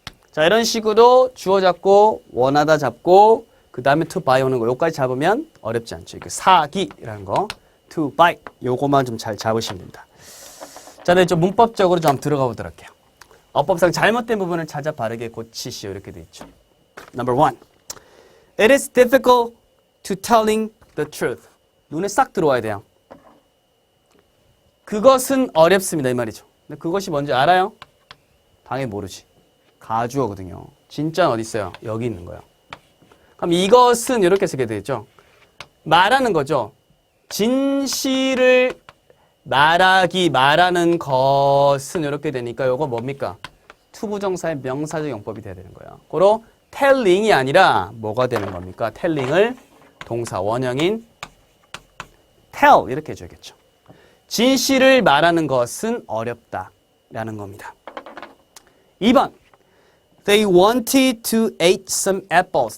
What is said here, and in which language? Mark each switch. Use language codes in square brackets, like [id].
[ko] 자, 이런 식으로 주어 잡고 원하다 잡고 그 다음에 [en] to buy [ko] 오는 거 요까지 잡으면 어렵지 않죠. 이게 사기라는 거 [en] to buy [ko] 요거만 좀 잘 잡으시면 됩니다. 자, 네, 좀 문법적으로 좀 한번 들어가 보도록 할게요. 어법상 잘못된 부분을 찾아 바르게 고치시오 이렇게 돼 있죠. [en] Number 1. It is difficult to telling the truth. [ko] 눈에 싹 들어와야 돼요. 그것은 어렵습니다 이 말이죠. 근데 그것이 뭔지 알아요? 당연히 모르지. 가주어거든요. 진짜는 어디 있어요? 여기 있는 거예요. 그럼 이것은 이렇게 쓰게 되죠. 말하는 거죠. 진실을 말하는 것은 이렇게 되니까 이거 뭡니까? 투부정사의 명사적 용법이 돼야 되는 거예요. 고로 telling이 아니라 뭐가 되는 겁니까? telling을 동사 원형인 tell 이렇게 해줘야겠죠. 진실을 말하는 것은 어렵다라는 겁니다. 2번. [en] They wanted to eat some apples.